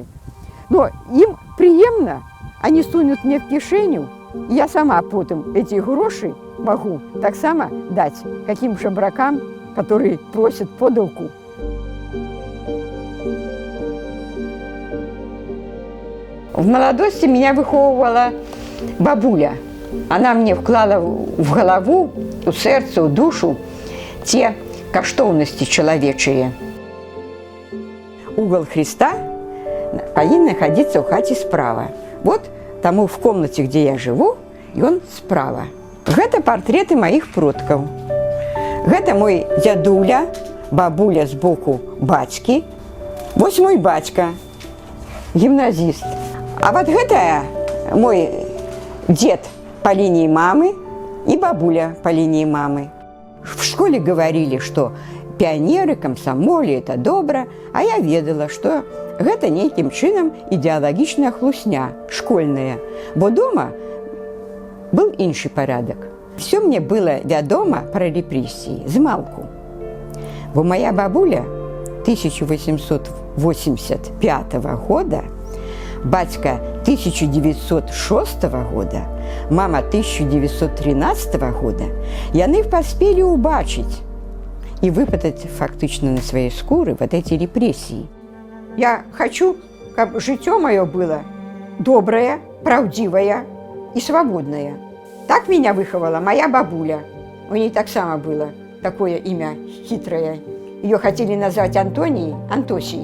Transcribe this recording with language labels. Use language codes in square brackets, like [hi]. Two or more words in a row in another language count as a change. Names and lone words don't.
[ru] Но им приемно, они сунут мне в кишеню, и я сама потом эти гроши могу [be] так само [ru] дать каким жебракам, которые просят подалку. В молодости меня выховывала бабуля. Она мне вклала в голову, у сердца, у душу те [be] каштоўнасці чалавечыя. [ru] Угол Христа повинен находиться в хате справа. Вот тому в комнате, где я живу, и он справа. Это портреты моих продков. Это мой дядуля, бабуля сбоку бацьки. Вот мой батька, гимназист. А вот это мой дед по линии мамы и бабуля по линии мамы. В школе говорили, что пионеры, комсомолы – это добро, а я ведала, что это неким чином [be] идеологичная хлусня, [ru] школьная. Бо дома был інший порядок. Все мне было вядомо про репрессии, змалку. Бо моя бабуля 1885 года, батька 1906 года, мама 1913 года, [be] яны поспели убачить [ru] и выпытать фактично на своей шкуры вот эти репрессии. Я хочу, чтобы житё мое было доброе, правдивое и свободное. Так меня выховала моя бабуля. У ней [be] так само [ru] было такое имя хитрое. Ее хотели назвать Антосией.